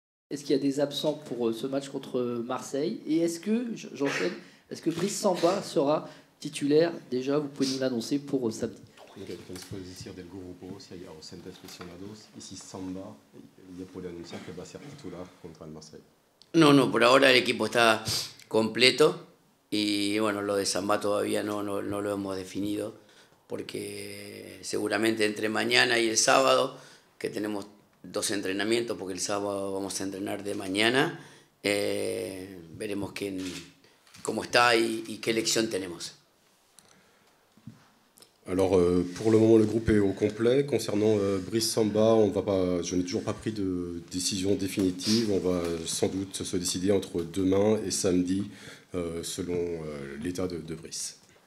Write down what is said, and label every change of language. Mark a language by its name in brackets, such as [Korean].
[French] est-ce qu'il y a des absents pour ce match contre Marseille? Et est-ce que, j'enchaîne, est-ce que Brice Samba sera titulaire? Déjà, vous pouvez nous l'annoncer pour samedi. [Spanish] Después de decir del grupo, si hay ausentes lesionados, y si Samba ya puede anunciar que va a ser titular contra el Marseille. No, por ahora el equipo está completo y bueno, lo de Samba todavía no lo hemos definido porque seguramente entre mañana y el sábado, que tenemos 2 entrenamientos, porque el sábado vamos a entrenar de mañana, veremos cómo está y qué elección tenemos. [French] Alors, pour le moment, le groupe est au complet. Concernant Brice Samba, je n'ai toujours pas pris de décision définitive. On va sans doute se décider entre demain et samedi, selon l'état de Brice.